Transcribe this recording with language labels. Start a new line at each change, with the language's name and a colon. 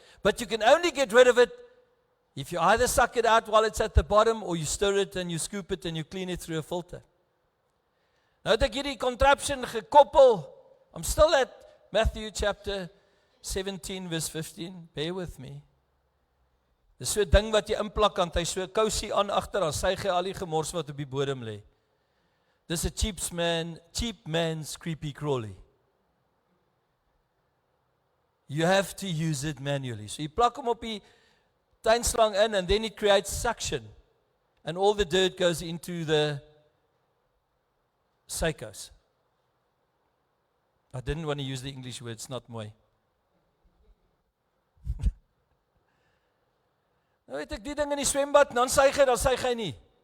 English: But you can only get rid of it if you either suck it out while it's at the bottom, or you stir it and you scoop it and you clean it through a filter.
Afrikaans: Nou het ek hierdie contraption gekoppel.
English: I'm still at Matthew chapter 17 verse 15. Bear with me.
Afrikaans: Dis so 'n ding wat jy inplak aan, hy so 'n kousie aan agter, dan suig hy al die gemors wat op die bodem lê. Dis 'n
English: cheap man's creepy crawly. You have to use it manually.
Afrikaans: So jy plak hom op die tuinslang in,
English: and then it creates suction. And all the dirt goes into the psychos. I didn't want to use the English word, it's not mooi.
Afrikaans: Nou weet ek die ding in die swembad, dan suig hy nie.